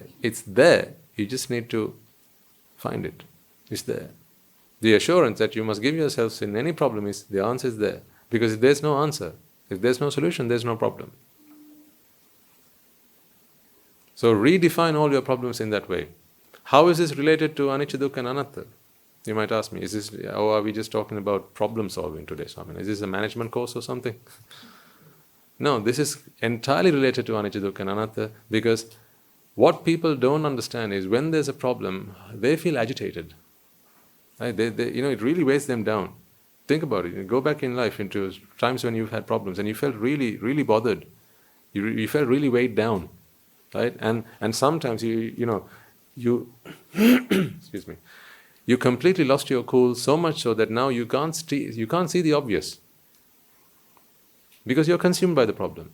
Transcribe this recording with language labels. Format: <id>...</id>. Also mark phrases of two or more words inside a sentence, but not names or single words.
<en>It's there. You just need to find it. It's there. The assurance that you must give yourselves in any problem is the answer is there. Because if there's no answer, if there's no solution, there's no problem. So redefine all your problems in that way. How is this related to anicca, dukkha and anatta? You might ask me, or are we just talking about problem solving today, Swami? Is this a management course or something? No, this is entirely related to anicca, dukkha and anatta, because what people don't understand is when there's a problem, they feel agitated. Right? It really weighs them down. Think about it. Go back in life into times when you've had problems and you felt really, really bothered. You felt really weighed down, right? And sometimes you excuse me, you completely lost your cool so much so that now you can't see the obvious because you're consumed by the problem.</en>